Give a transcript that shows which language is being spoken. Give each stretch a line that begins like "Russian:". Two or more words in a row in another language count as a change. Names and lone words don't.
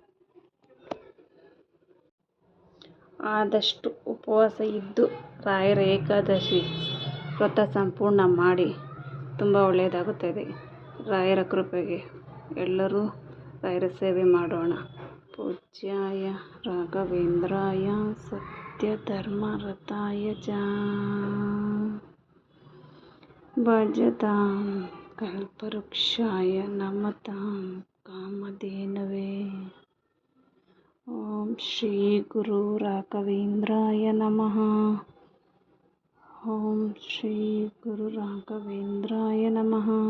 Kannada: ಆದಷ್ಟು ಉಪವಾಸ ಇದ್ದು ರಾಯರ ಏಕಾದಶಿ ವ್ರತ ಸಂಪೂರ್ಣ ಮಾಡಿ. ತುಂಬ ಒಳ್ಳೆಯದಾಗುತ್ತದೆ. ರಾಯರ ಕೃಪೆಗೆ ಎಲ್ಲರೂ ರಾಯರ ಸೇವೆ ಮಾಡೋಣ.
Sanskrit: ಪೂಜ್ಯಾಯ ರಾಘವೇಂದ್ರಾಯ ಸತ್ಯಧರ್ಮರತಾಯ ಚ ಭಜತಾಂ ಕಲ್ಪವೃಕ್ಷಾಯ ನಮತಾಂ ಕಾಮಧೇನವೇ. ಓಂ ಶ್ರೀ ಗುರು ರಾಘವೇಂದ್ರಾಯ ನಮಃ. ಓಂ ಶ್ರೀ ಗುರು ರಾಘವೇಂದ್ರಾಯ ನಮಃ.